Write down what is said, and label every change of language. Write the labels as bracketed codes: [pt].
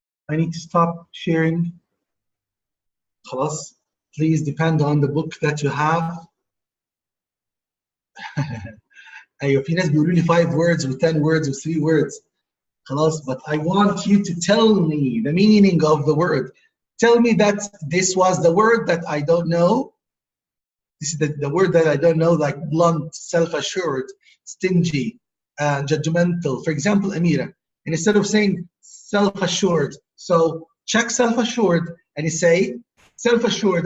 [en] I need to stop sharing. [ar] خلاص. [en] Please depend on the book that you have. [ar] أيوة في ناس بيقولوا لي [en] 5 words [ar] و [en] 10 words [ar] و [en] 3 words. [ar] خلاص, [en] but I want you to tell me the meaning of the word. Tell me that this was the word that I don't know. This is the word that I don't know, like blunt, self-assured, stingy, judgmental. For example, Amira, and instead of saying self-assured, so check self-assured and you say self-assured.